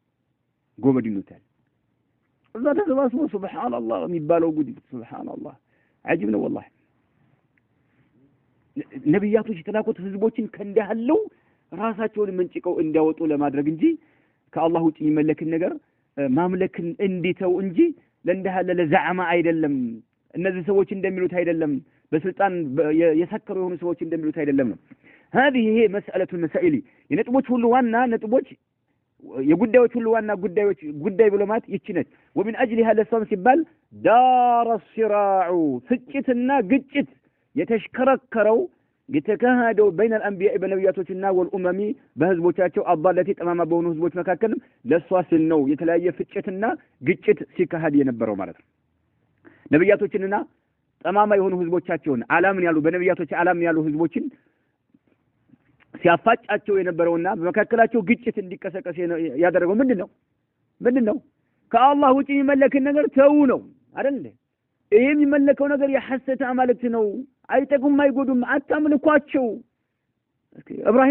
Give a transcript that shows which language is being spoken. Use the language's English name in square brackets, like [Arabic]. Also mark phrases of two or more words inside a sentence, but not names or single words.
[Amharic] እዛ ተሰባስቦ ሱብሃንአላህ የሚባለው ጉድ ሱብሃንአላህ عجيب ነው والله ነብያቶች የተላኩት ህዝቦችን ከእንዳለው ራሳቸውን መንጭቀው እንዲያወጡ ለማድረግ እንጂ ከአላህ ውጪ የሚመለክን ነገር ማምለክን እንዲተው እንጂ ለእንዳለ ለዛዕማ አይደለም እነዚህ ሰዎች እንደሚሉት አይደለም በስልጣን የሰከሩ የሆኑ ሰዎች እንደሚሉት አይደለም ነው هذه [Arabic] هي مسألة المسائل [Amharic] የነጥቦች ሁሉ ዋና ነጥቦች የጉዳዮች ሁሉ ዋና ጉዳይ ብሎ ማለት ይችነች [Arabic] ومن اجلها [Amharic] ለሷም ሲባል [Arabic] دار الصراع [Amharic] ፍጭትና ግጭት የተሽከረከረው የተካሄደው [Arabic] بين الانبياء [Amharic] በነብያቶችና والامم በህዝቦቻቸው አባላቲ ጠማማ በሆኑ ህዝቦች መካከል ለሷ ሲል ነው የተለያየ ፍጭትና ግጭት ሲካሄድ የነበረው ማለት ነው ነብያቶችንና ጠማማ የሆኑ ህዝቦቻቸውን አላምን ያሉ በነብያቶች አላምን ያሉ ህዝቦችን ሲያፋጫቸው የነበረውና በመካከላቸው ግጭት እንዲቀሰቀስ ያደረገው ምንድነው ከአላህ ውጪ የሚመለክን ነገር ተው ነው አይደል ይሄ የሚመለከው ነገር የሐሰተ አማልክት ነው አይጠቁም አይጎዱም አታምልኳቸው ኢብራሂም